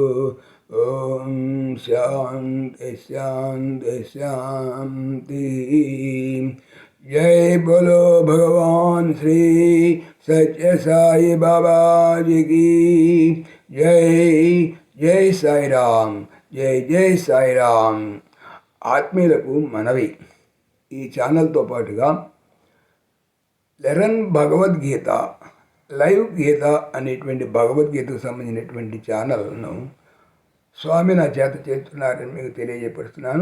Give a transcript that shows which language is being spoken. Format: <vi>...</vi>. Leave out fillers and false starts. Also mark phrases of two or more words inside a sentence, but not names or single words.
<te>ఓం శాంతి శాంతి శాంతి.</te> <hi>जय बोलो भगवान श्री सत्य साई बाबा जी की जय.</hi> <te>జై సాయిరామ్. జై జై సాయిరామ్. ఆత్మీయులకు మనవి, ఈ ఛానల్తో పాటుగా లెరన్ భగవద్గీత లైవ్ గీత అనేటువంటి భగవద్గీతకు సంబంధించినటువంటి ఛానల్ను స్వామి నా చేత చేస్తున్నారని మీకు తెలియజేపరుస్తున్నాను.</te>